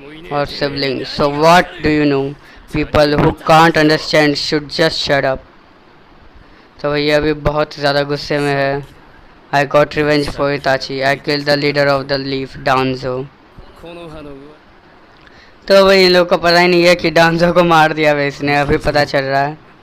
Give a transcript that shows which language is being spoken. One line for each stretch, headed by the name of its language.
English: Or siblings. So what do you know? People who can't understand should just shut up.
Hindi: तो भैया अभी बहुत ज़्यादा गुस्से में है।
English: I got revenge for Itachi. I killed the leader of the Leaf, Danzo.
Hindi: तो भाई इन लोगों को पता ही नहीं है कि डांजो को मार दिया भाई इसने, अभी पता चल रहा है।